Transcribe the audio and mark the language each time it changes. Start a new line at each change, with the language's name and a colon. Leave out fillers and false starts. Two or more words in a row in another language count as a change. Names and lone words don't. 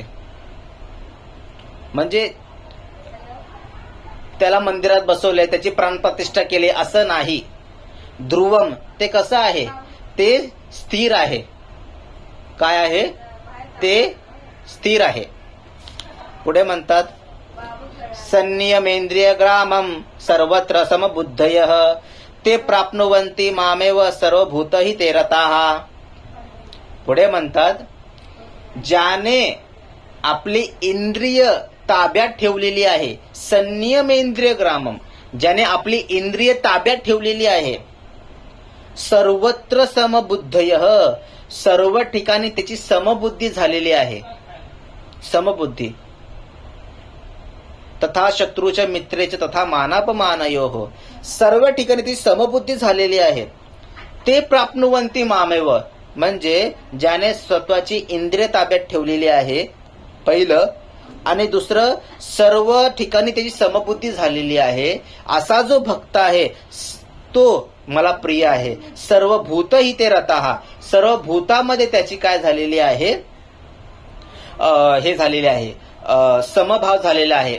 Marathi: म्हणजे त्याला मंदिरात बसवलंय, त्याची प्राणप्रतिष्ठा केली असं नाही. ध्रुवम, ते कसं आहे? ते स्थिर आहे. काय आहे? ते स्थिर आहे. पुढे म्हणतात
Sanskrit: संनियमेंद्रिय ग्रामम सर्वत्र समबुद्धयः ते प्राप्नुवन्ति मामेव सर्वभूतहि ते रताः.
Marathi: पुढे म्हणतात ज्याने आपली इंद्रिय ताब्यात ठेवलेली आहे,
Sanskrit: संनियमेंद्रिय ग्रामम,
Marathi: ज्याने आपली इंद्रिय ताब्यात ठेवलेली आहे,
Sanskrit: सर्वत्र समबुद्धयः,
Marathi: सर्व ठिकाणी त्याची समबुद्धी झालेली आहे.
Sanskrit: समबुद्धी. तथा शत्रूच्या मित्रेच तथा मानापमानयोः,
Marathi: सर्व ठिकाणी ती समबुद्धी झालेली आहे.
Sanskrit: ते प्राप्नुवन्ति मामेव,
Marathi: म्हणजे ज्याने स्वतःची इंद्रिय ताब्यात ठेवलेली आहे पहिलं. आणि दुसरं, सर्व ठिकाणी त्याची समबुद्धी झालेली आहे असा जो भक्त आहे तो मला प्रिय आहे.
Sanskrit: सर्व भूत ही ते रतः,
Marathi: सर्व भूतामध्ये त्याची काय झालेली आहे, हे झालेले आहे, समभाव झालेला आहे.